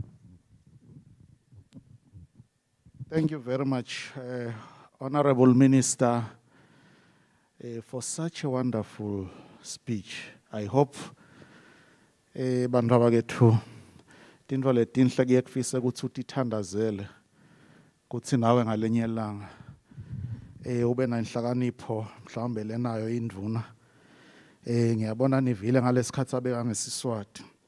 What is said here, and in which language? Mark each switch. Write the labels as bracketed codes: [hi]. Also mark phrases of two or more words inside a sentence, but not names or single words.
[en] Thank you very much, Honorable Minister, for such a wonderful speech. I hope [ss] bantu abakethu tintfo letinhle kuyekufisa ukuthi utithandazele kutsi nawe ngalenye ilanga ube nenhlakanipho mhlawumbe lenayo indvuna. Ngiyabona nivile ngalesikhathi abeka ngesiswati.